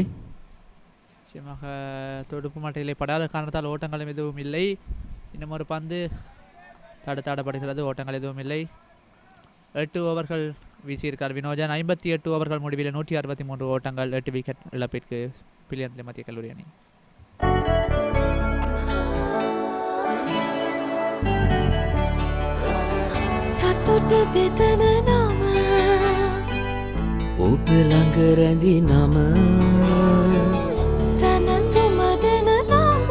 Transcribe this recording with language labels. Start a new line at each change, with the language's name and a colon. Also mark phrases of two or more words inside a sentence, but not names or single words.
Tamil: நிச்சயமாக துடுப்பு மட்டையிலே படாத காரணத்தால் ஓட்டங்களும் எதுவும் இல்லை. இன்னும் ஒரு பந்து தடுத்தாடப்படுகிறது. ஓட்டங்கள் எதுவும் இல்லை. 8 ஓவர்கள் வீசியிருக்கார் வினோஜன். 58 ஓவர்கள் முடிவில் 163 ஓட்டங்கள், 8 விக்கெட் இழப்பிற்கு பிலியந்தலை மத்திய கல்லூரி அணி.
Sinhala: සතුට බෙදන නම ඔබ ළඟ රැඳි නම සැනසුම දෙන නම